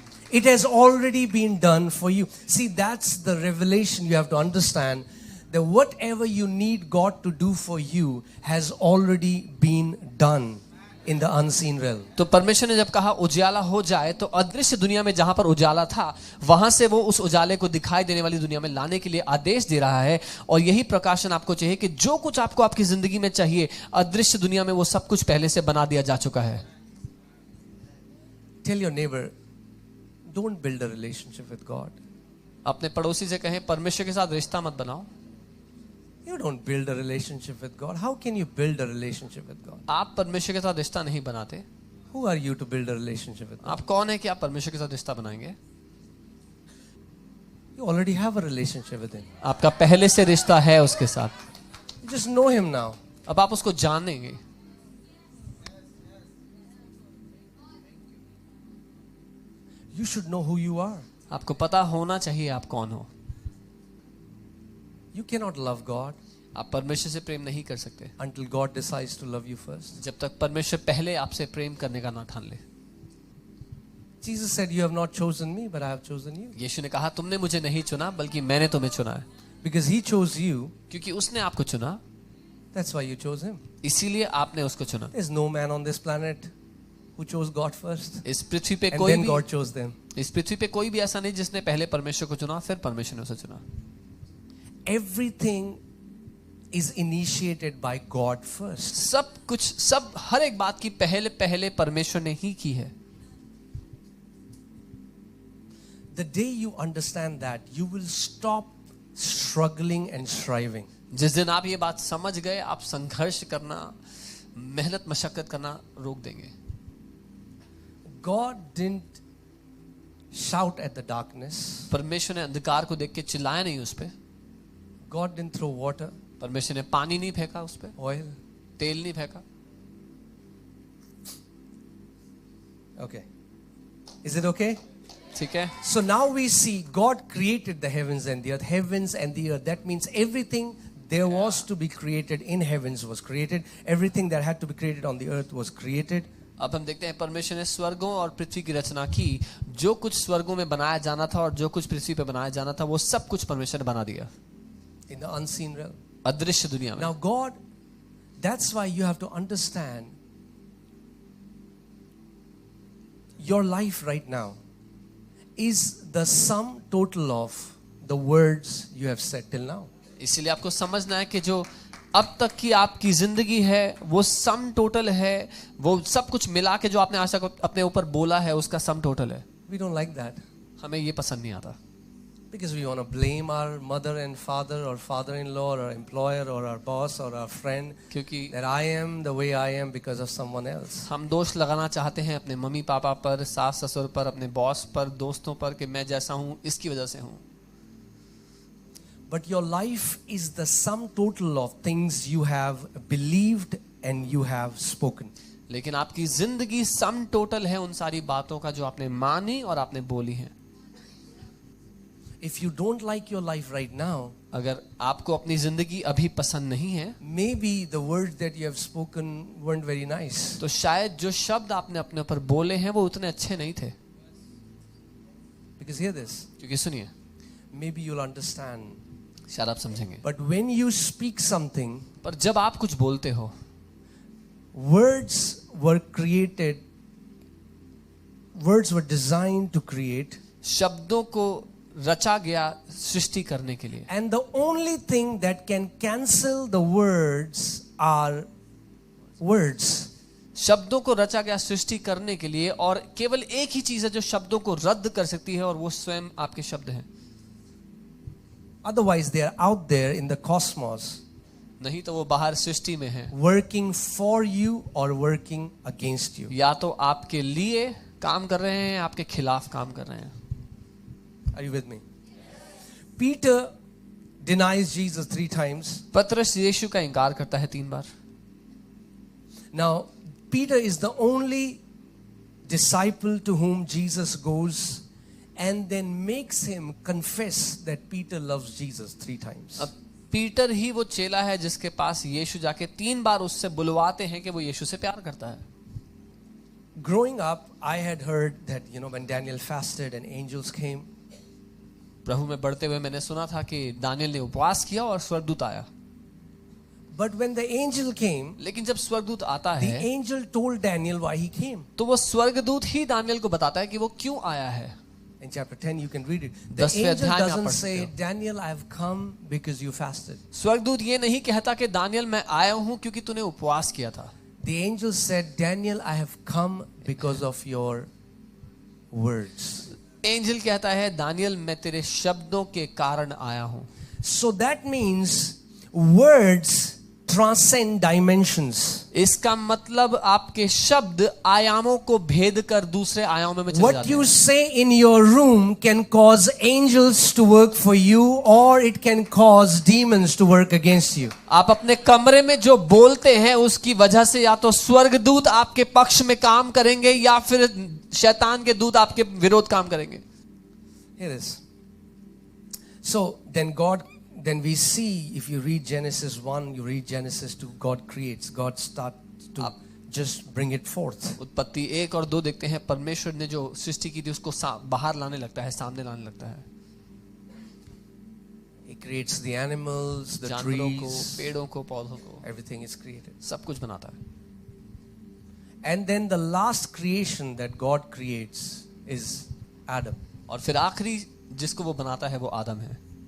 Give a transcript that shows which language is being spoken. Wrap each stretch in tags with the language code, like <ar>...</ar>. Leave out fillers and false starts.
<en>It has already been done for you. See, that's the revelation you have to understand, that whatever you need God to do for you has already been done in the unseen realm.</en> <hi>तो परमेश्वर ने जब कहा उजाला हो जाए, तो अदृश्य दुनिया में जहां पर उजाला था, वहां से वो उस उजाले को दिखाई देने वाली दुनिया में लाने के लिए आदेश दे रहा है। और यही प्रकाशन आपको चाहिए कि जो कुछ आपको आपकी जिंदगी में चाहिए, अदृश्य दुनिया में वो सब कुछ पहले से बना दिया जा चुका है।</hi> <en>Tell your neighbor, don't build a relationship with God.</en> <hi>अपने पड़ोसी से कहें, परमेश्वर के साथ रिश्ता मत बनाओ।</hi> <en>You don't build a relationship with God. How can you build a relationship with God?</en> <hi>आप परमेश्वर के साथ रिश्ता नहीं बनाते।</hi> <en>Who are you to build a relationship with God?</en> <hi>आप कौन है कि आप परमेश्वर के साथ रिश्ता बनाएंगे?</hi> <en>You already have a relationship with Him.</en> <hi>आपका पहले से रिश्ता है उसके साथ।</hi> <en>You just know Him now.</en> <hi>अब आप उसको जानेंगे।</hi> <en>You should know who you are.</en> <hi>आपको पता होना चाहिए आप कौन हो।</hi> <en>You cannot love God</en> <hi>आप परमेश्वर से प्रेम नहीं कर सकते</hi> <en>until God decides to love you first.</en> <hi>जब तक परमेश्वर पहले आपसे प्रेम करने का ना ठान ले।</hi> <en>Jesus said, "You have not chosen me, but I have chosen you."</en> <hi>यीशु ने कहा, तुमने मुझे नहीं चुना, बल्कि मैंने तुम्हें चुना है।</hi> <en>Because He chose you,</en> <hi>क्योंकि उसने आपको चुना,</hi> <en>that's why you chose Him.</en> <hi>इसीलिए आपने उसको चुना।</hi> <en>There's no man on this planet who chose God first,</en> <hi>इस पृथ्वी पे</hi> <en>and</en> <hi>कोई</hi> <en>then</en> <hi>भी</hi> <en>God chose them.</en> <hi>इस पृथ्वी पे कोई भी ऐसा नहीं जिसने पहले परमेश्वर को चुना फिर परमेश्वर ने उसे चुना।</hi> <en>Everything is initiated by God first.</en> <hi>सब हर एक बात की पहले परमेश्वर ने ही की है।</hi> <en>The day you understand that, you will stop struggling and striving.</en> <hi>जिस दिन आप ये बात समझ गए, आप संघर्ष करना, मेहनत मशक्कत करना रोक देंगे।</hi> <en>God didn't shout at the darkness.</en> <hi>परमेश्वर ने अंधकार को देख के चिल्लाया नहीं उस पे।</hi> <en>God didn't throw water,</en> <hi>परमेश्वर ने पानी नहीं फेंका उस पे,</hi> <en>oil.</en> <hi>तेल नहीं फेंका।</hi> <en>Okay. Is it okay?</en> <hi>ठीक है।</hi> <en>So now we see God created the heavens and the earth. Heavens and the earth. That means everything there was to be created in heavens was created. Everything that had to be created on the earth was created.</en> <hi>अब हम देखते हैं परमेश्वर ने स्वर्गों और पृथ्वी की रचना की। जो कुछ स्वर्गों में बनाया जाना था और जो कुछ पृथ्वी पे बनाया जाना था, वो सब कुछ परमेश्वर ने बना दिया</hi> <en>In the unseen realm.</en> <hi>अदृश्य दुनिया में।</hi> <en>Now God, that's why you have to understand your life right now is the sum total of the words you have said till now.</en> <hi>इसीलिए आपको समझना है कि जो अब तक की आपकी जिंदगी है वो सम टोटल है, वो सब कुछ मिला के जो आपने आज तक अपने ऊपर बोला है उसका सम टोटल है।</hi> <en>We don't like that.</en> <hi>हमें ये पसंद नहीं आता,</hi> <en>Because we want to blame our mother and father or father-in-law or our employer or our boss or our friend</en> <hi>क्योंकि</hi> <en>that I am the way I am because of someone else.</en> <hi>हम दोष लगाना चाहते हैं अपने mummy papa पर, सास ससुर पर, अपने बॉस पर, दोस्तों पर कि मैं जैसा हूँ इसकी वजह से हूँ।</hi> <en>But your life is the sum total of things you have believed and you have spoken.</en> <hi>लेकिन आपकी जिंदगी सम टोटल है उन सारी बातों का जो आपने मानी और आपने बोली है।</hi> <en>if you don't like your life right now,</en> <hi>अगर आपको अपनी जिंदगी अभी पसंद नहीं है,</hi> <en>maybe the words that you have spoken weren't very nice.</en> <hi>तो शायद जो शब्द आपने अपने ऊपर बोले हैं वो उतने अच्छे नहीं थे.</hi> <en>Because hear this,</en> <hi>क्योंकि सुनिए,</hi> <en>maybe you'll understand.</en> <hi>शायद आप समझेंगे.</hi> <en>But when you speak something,</en> <hi>पर जब आप कुछ बोलते हो,</hi> <en>words were created, words were designed to create,</en> <hi>शब्दों को रचा गया सृष्टि करने के लिए.</hi> <en>and the only thing that can cancel the words are words.</en> <hi>शब्दों को रचा गया सृष्टि करने के लिए, और केवल एक ही चीज है जो शब्दों को रद्द कर सकती है, और वो स्वयं आपके शब्द हैं.</hi> <en>Otherwise, they are out there in the cosmos,</en> <hi>नहीं तो वो बाहर सृष्टि में है,</hi> <en>working for you or working against you.</en> <hi>या तो आपके लिए काम कर रहे हैं, आपके खिलाफ काम कर रहे हैं.</hi> <en>Are you with me? Peter denies Jesus 3 times.</en> <hi>पतरस यीशु का इनकार करता है 3 बार.</hi> <en>Now, Peter is the only disciple to whom Jesus goes and then makes him confess that Peter loves Jesus 3 times.</en> <hi>अब पीटर ही वो चेला है जिसके पास यीशु जाके 3 बार उससे बुलवाते हैं कि वो यीशु से प्यार करता है.</hi> <en>Growing up, I had heard that, when Daniel fasted and angels came,</en> <hi>प्रभु में बढ़ते हुए मैंने सुना था कि दानियल ने उपवास किया और स्वर्गदूत आया.</hi> <en>but when the angel came,</en> <hi>लेकिन जब स्वर्गदूत आता</hi> <en>the</en> <hi>है,</hi> <en>angel told Daniel why he came.</en> <hi>तो वो स्वर्गदूत ही दानियल को बताता है कि वो क्यों आया है.</hi> <en>In chapter 10, you can read it. The</en> <hi>10वें</hi> <en>angel</en> <hi>अध्याय में आप</hi> <en>doesn't</en> <hi>पढ़ सकते</hi> <en>say,</en> <hi>हो.</hi> <en>Daniel, I have come because you fasted.</en> <hi>स्वर्गदूत ये नहीं कहता कि दानियल मैं आया हूं क्योंकि तूने उपवास किया था.</hi> <en>The angel said, Daniel, I have come because of your words.</en> <hi>Angel कहता है दानियल मैं तेरे शब्दों के कारण आया हूं.</hi> <en>So that means words transcend dimensions.</en> <hi>इसका मतलब आपके शब्द आयामों को भेद कर दूसरे आयामों में चले</hi> <en>What</en> <hi>जाते</hi> <en>you</en> <hi>हैं.</hi> <en>say in your room can cause angels to work for you, or it can cause demons to work against you.</en> <hi>आप अपने कमरे में जो बोलते हैं उसकी वजह से या तो स्वर्गदूत आपके पक्ष में काम करेंगे या फिर शैतान के दूत आपके विरोध काम करेंगे.</hi> <en>Here it is. So then we see, if you read Genesis 1, you read Genesis 2, God creates, God starts to just bring it forth.</en> <hi>उत्पत्ति 1 और 2 देखते हैं, परमेश्वर ने जो सृष्टि की थी उसको बाहर लाने लगता है, सामने लाने लगता है.</hi> <en>He creates the animals, the</en> <hi>जानवरों को,</hi> <en>trees,</en> <hi>पेड़ों को, पौधों को,</hi> <en>everything is created.</en> <hi>सब कुछ बनाता है.</hi> <en>And then the last creation that God creates is Adam.</en> <hi>और फिर आखिरी जिसको वो बनाता है वो आदम है.</hi>